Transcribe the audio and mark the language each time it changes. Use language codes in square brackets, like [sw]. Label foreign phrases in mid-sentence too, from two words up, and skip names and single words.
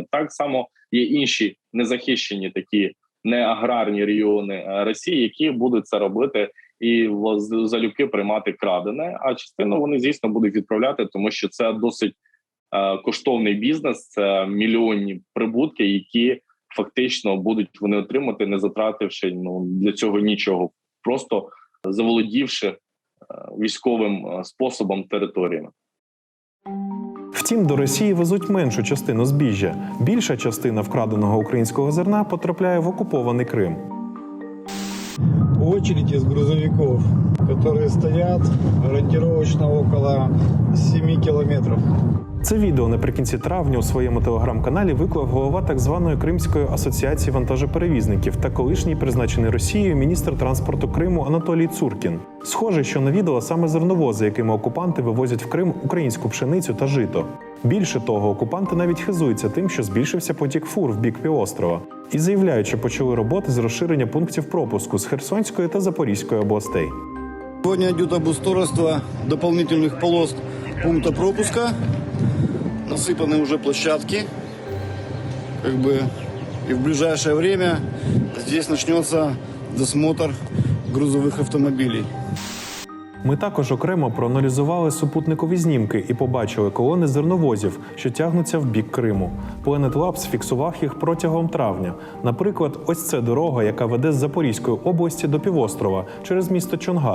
[uk] Так само є інші незахищені такі неаграрні регіони Росії, які будуть це робити і залюбки приймати крадене, а частину вони, звісно, будуть відправляти, тому що це досить коштовний бізнес, це мільйонні прибутки, які фактично будуть вони отримати, не затративши для цього нічого, просто заволодівши військовим способом територіями. Втім, до Росії везуть меншу частину збіжжя. Більша частина вкраденого українського зерна потрапляє в окупований Крим. [ru] Очередь из грузовиков, которые стоят ориентировочно около 7 километров. [uk] Це відео наприкінці травня у своєму телеграм-каналі виклав голова так званої Кримської асоціації вантажоперевізників та колишній призначений Росією міністр транспорту Криму Анатолій Цуркін. Схоже, що на відео саме зерновози, якими окупанти вивозять в Крим українську пшеницю та жито. Більше того, окупанти навіть хизуються тим, що збільшився потік фур в бік півострова. І заявляють, що почали роботи з розширення пунктів пропуску з Херсонської та Запорізької областей. [ru] Сегодня идет обустройство дополнительных полос пункта пропуска. Насыпаны уже площадки. И в ближайшее время здесь начнется досмотр грузовых автомобилей. [uk] Ми також окремо проаналізували супутникові знімки і побачили колони зерновозів, що тягнуться в бік Криму. Planet Labs фіксував їх протягом травня. Наприклад, ось це дорога, яка веде з Запорізької області до півострова через місто Чонгар.